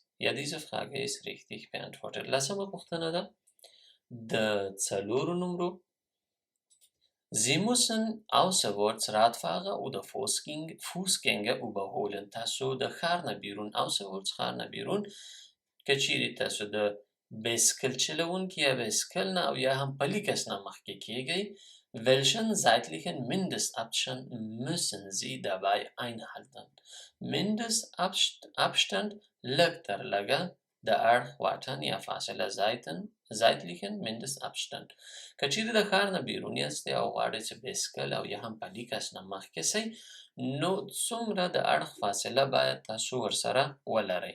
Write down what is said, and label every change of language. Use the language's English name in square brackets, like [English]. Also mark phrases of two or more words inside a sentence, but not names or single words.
[German] Ja, diese Frage ist richtig beantwortet. [Pashto] لسمه پوښتنه ده د 4 نمرو. [German] Sie müssen außerorts Radfahrer oder Fußgänger überholen. [Pashto] تاسو د ښار نه بیرون außerorts ښار نه بیرون که چیرې تاسو د بایسکل چلوونکي یا بایسکل نه او یا هم پلي کس نه مخکې کیږئ. [German] Welchen zeitlichen Mindestabstand müssen Sie dabei einhalten? [Pashto] Mindestabstand لږ تر لږه د اړخ واټن یا فاصله [German] zeitlichen Mindestabstand. [Pashto] که چیرې د ښار نه بیرون یاستئ او غواړئ چې بایسکل او یا هم پلي کس نه مخکې سئ، نو څومره د اړخ فاصله باید تاسو ورسره ولرئ.